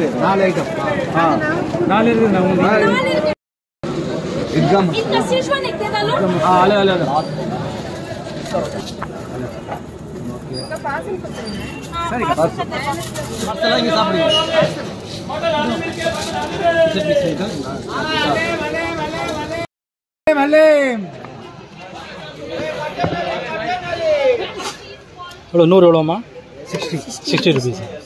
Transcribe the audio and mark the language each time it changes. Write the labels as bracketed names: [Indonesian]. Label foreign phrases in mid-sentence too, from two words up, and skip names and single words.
[Tamil] 4 ஐட்டம். 4 இருக்குது. நான் உங்களுக்கு [Hindi] इनका शेजवान एक दे डालो। अलग सही [Tamil] மசாலா இங்கே சாப்பிடுங்க. எவ்வளோ 100 எவ்வளோமா? [English] 60 rupees.